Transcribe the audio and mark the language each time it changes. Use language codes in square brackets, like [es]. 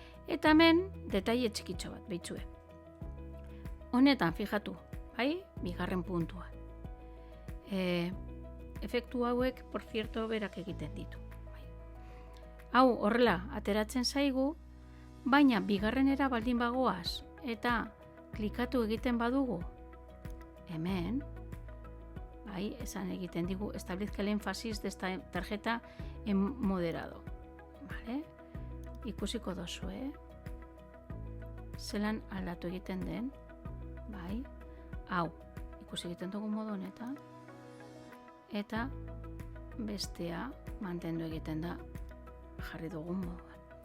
[eu] Eta hemen, detaile txikitxo bat, behitzue. Honetan, fijatu, 2. puntua. Efektu hauek, [es] por cierto, [eu] berak egiten ditu. Hau, horrela, ateratzen zaigu, baina 2. baldin bagoaz, eta klikatu egiten badugu hemen, bai, esan egiten digu, [es] establezca el énfasis de esta tarjeta en moderado. Vale? [eu] Ikusiko dozu, zelan aldatu egiten den, bai, hau, ikusi egiten dugu modu honetan, eta bestea mantendu egiten da jarri dugun moduan.